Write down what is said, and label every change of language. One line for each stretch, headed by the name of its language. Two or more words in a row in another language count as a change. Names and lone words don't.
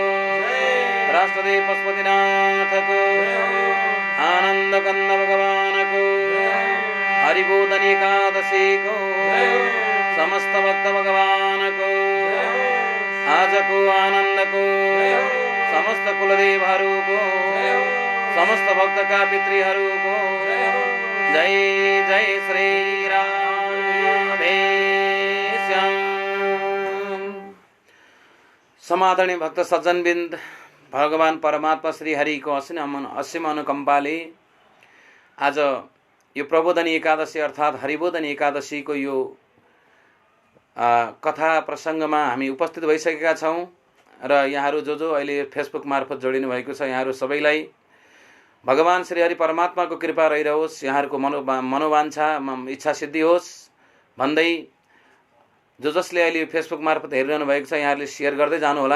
Nepali: राष्ट्रदेव पशुपतिनाथ को, आनंद कंद भगवान को, हरिबोधन एकादशी को, समस्त भक्त भगवान को, आज को आनंद को, समस्त कुलदेवहरू को, समस्त भक्त का पितृहरू को जय जय श्री राधे श्याम। समादरणीय भक्त सज्जनबिन्द, भगवान परमात्मा श्री हरि को असीम अनुकम्पाले आज यो प्रबोधनी एकादशी अर्थात् हरिबोधनी एकादशी को यो कथा प्रसङ्गमा हामी उपस्थित भइसकेका छौँ र यहाँहरू जो जो अहिले फेसबुक मार्फत जोडिनु भएको छ यहाँहरू सबैलाई भगवान श्री हरि परमात्माको कृपा रहिरहोस्, यहाँहरूको मनोवाञ्छा इच्छा सिद्धि होस् भन्दै जो जसले अहिले फेसबुक मार्फत हेरिरहनु भएको छ यहाँहरूले सेयर गर्दै जानुहोला।